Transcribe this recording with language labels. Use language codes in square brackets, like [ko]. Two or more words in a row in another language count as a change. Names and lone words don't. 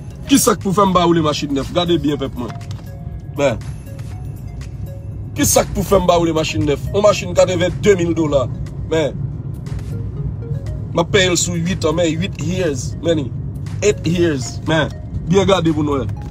[ht] Ki sa k pou fè m pa moule machin nèf? Gade byen pèp mwen. Men. Ki sa k pou fè m pa moule machin nèf? Yon machin ka te vè de mil dola. Men. M ap peye l sou uit an, men. Uit years. Men. [en] Eight years. [ht] Men. Byen gade pou nou.